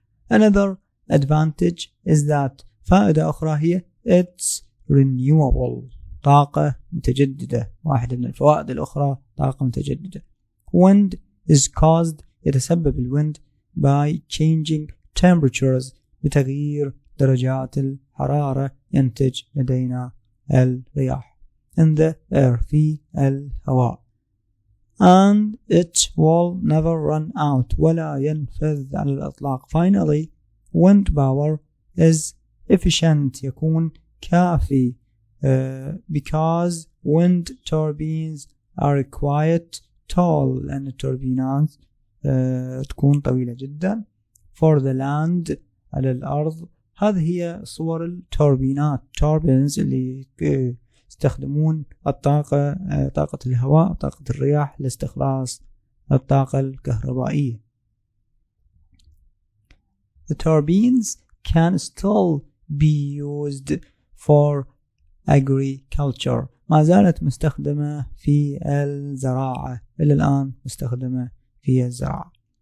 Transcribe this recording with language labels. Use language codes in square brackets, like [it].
[en] another advantage is that، [ar] فائدة أخرى هي [en] it's renewable، [ar] طاقة متجددة. واحدة من الفوائد الأخرى طاقة متجددة. [en] wind is caused، [ar] يتسبب الويند [en] by changing temperatures، [ar] بتغيير درجات الحرارة ينتج لدينا الرياح [en] in the air، [ar] في الهواء. [en] and it will never run out، [ar] ولا ينفذ على الإطلاق. [en] finally wind power is efficient، [ar] يكون كافي [en] because wind turbines are quite tall، [ar] لأن التوربينات تكون طويلة جدا. [en] for the land، [ar] على الأرض. هذه هي صور التوربينات turbines اللي يستخدمون الطاقة، طاقة الهواء وطاقة الرياح لاستخلاص الطاقة الكهربائية. [en] the turbines can still be used for agriculture، [ar] ما زالت مستخدمة في الزراعة، إلى الآن مستخدمة في الزراعة.